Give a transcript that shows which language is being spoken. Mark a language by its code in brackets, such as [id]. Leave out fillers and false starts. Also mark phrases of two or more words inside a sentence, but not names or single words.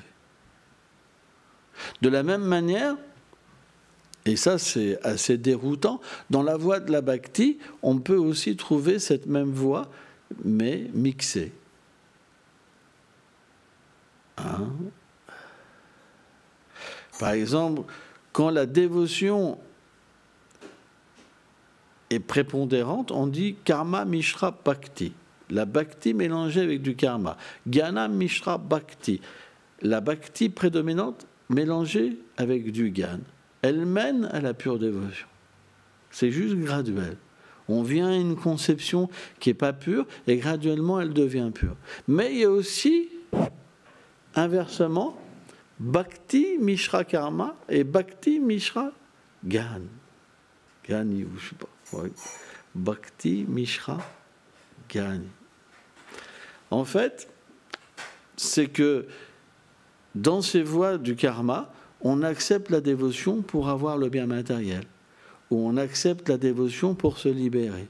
[fr] De la même manière, et ça c'est assez déroutant, dans la voie de la Bhakti, on peut aussi trouver cette même voie, mais mixée. Hein? Par exemple, quand la dévotion est prépondérante, on dit [sa] कर्म मिश्र भक्ति. [fr] La bhakti mélangée avec du karma. [sa] ज्ञान मिश्र भक्ति. [fr] La bhakti prédominante mélangée avec du gyan. Elle mène à la pure dévotion. C'est juste graduel. On vient à une conception qui n'est pas pure et graduellement elle devient pure. Mais il y a aussi, inversement, [sa] भक्ति मिश्र कर्म [fr] et [sa] भक्ति मिश्र ज्ञान. [fr] Gani, ou je sais pas. Ouais. [sa] भक्ति मिश्र गनि. [fr] En fait, c'est que dans ces voies du karma, on accepte la dévotion pour avoir le bien matériel, ou on accepte la dévotion pour se libérer.